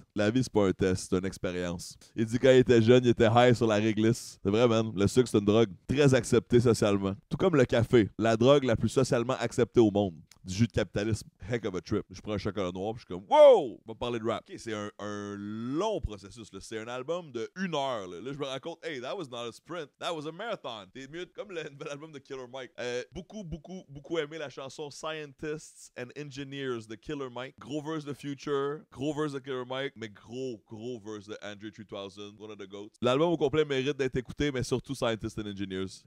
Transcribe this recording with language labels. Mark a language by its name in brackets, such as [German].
[French] La vie, c'est pas un test, c'est une expérience. Il dit quand il était jeune, il était high sur la réglisse. C'est vrai, man. Le sucre, c'est une drogue très acceptée socialement. Tout comme le café, la drogue la plus socialement acceptée au monde. Du jus de capitalisme, [English] heck of a trip. [French] Je prends un chocolat noir, puis je suis comme, wow! On va parler de rap. OK, c'est un long processus, là. C'est un album de 1 heure, là. Là, je me rends compte, [English] hey, that was not a sprint, that was a marathon. [French] T'es mieux comme le nouvel album de Killer Mike. Beaucoup aimé la chanson Scientists and Engineers de Killer Mike. Gros verse de Future, gros verse de Killer Mike, mais gros verse de Andre 3000, [English] one of the goats. [French] L'album au complet mérite d'être écouté, mais surtout Scientists and Engineers.